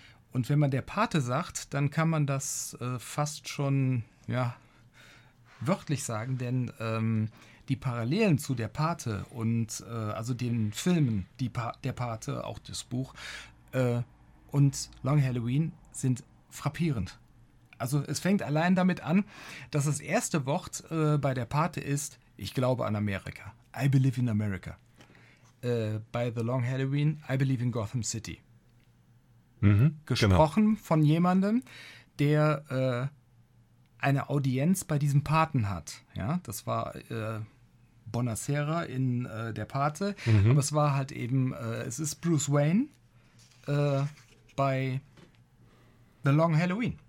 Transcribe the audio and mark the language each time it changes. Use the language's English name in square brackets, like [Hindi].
[German] Und wenn man der Pate sagt, dann kann man das fast schon ja, wörtlich sagen, denn die Parallelen zu der Pate und also den Filmen, der Pate, auch das Buch und Long Halloween sind frappierend. Also es fängt allein damit an, dass das erste Wort bei der Pate ist, ich glaube an Amerika. [English] I believe in America. [German] Bei The Long Halloween, [English] I believe in Gotham City. Mhm, [German] gesprochen genau. Von jemandem, der eine Audienz bei diesem Paten hat. Ja, das war Bonacera in Der Pate. Mhm. Aber es war halt eben, es ist Bruce Wayne bei The Long Halloween.